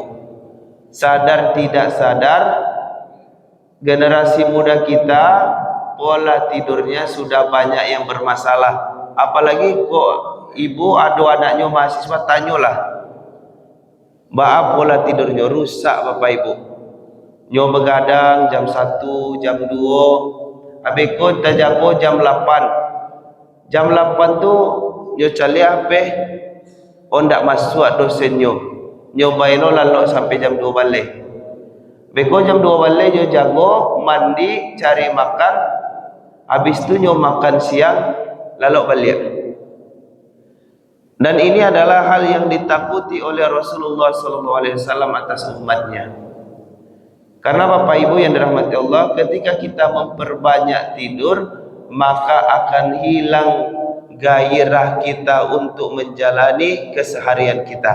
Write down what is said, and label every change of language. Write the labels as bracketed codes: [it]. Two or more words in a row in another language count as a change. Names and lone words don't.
[id] Sadar tidak sadar, generasi muda kita pola tidurnya sudah banyak yang bermasalah. Apalagi kok ibu ada anaknya mahasiswa, tanyalah, Mbak pola tidurnya rusak Bapak Ibu. [min] Nyo begadang jam 1, jam 2, habis ko terjago jam 8. Jam 8 tu nyo cari apa? Oh ndak masuk dosen nyo. Nyo baino lalu sampai jam 2 balik. Beko jam 2 balik nyo jago, mandi, cari makan. Habis tu nyo makan siang, lalu balik. [id] Dan ini adalah hal yang ditakuti oleh Rasulullah SAW atas umatnya. Karena Bapak Ibu yang dirahmati Allah, ketika kita memperbanyak tidur, maka akan hilang gairah kita untuk menjalani keseharian kita.